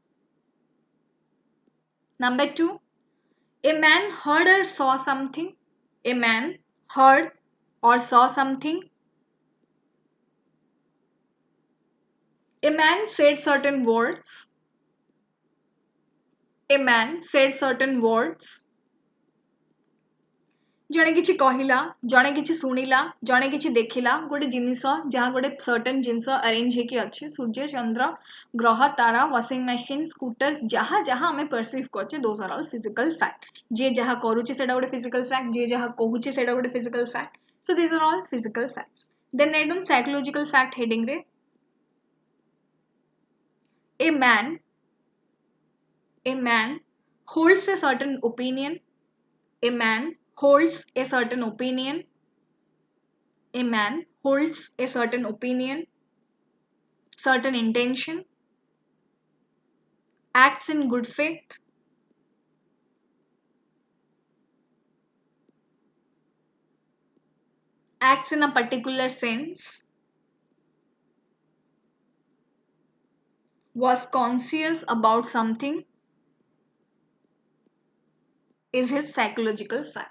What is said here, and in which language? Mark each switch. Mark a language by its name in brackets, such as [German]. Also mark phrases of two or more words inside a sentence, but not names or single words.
[English] Number 2, a man heard or saw something. A man heard or saw something. A man said certain words. A man said certain words. [Odia] ଜଣେ କିଛି କହିଲା, ଜଣେ କିଛି ଶୁଣିଲା, ଜଣେ କିଛି ଦେଖିଲା, ଗୋଟେ ଜିନିଷ ଯାହା ଗୋଟେ ସର୍ଟନ ଜିନିଷ ଆରେଞ୍ଜ ହେଇକି ଅଛି, ସୂର୍ଯ୍ୟ ଚନ୍ଦ୍ର ଗ୍ରହ ତାରା [English] washing machine scooter [Odia] ଯାହା ଯାହା ଆମେ ପରସିଭ୍ କରୁଛେ [English] those are all physical fact. [Odia] ଯିଏ ଯାହା କରୁଛି ସେଇଟା ଗୋଟେ [English] physical fact, [Odia] ଯିଏ ଯାହା କହୁଛି ସେଇଟା ଗୋଟେ [English] physical fact. so these are all physical facts. then write down psychological fact ହେଡିଂରେ a man a man holds a certain opinion. A man holds a certain opinion. A man holds a certain opinion, certain intention, acts in good faith, acts in a particular sense, was conscious about something, is his psychological fact.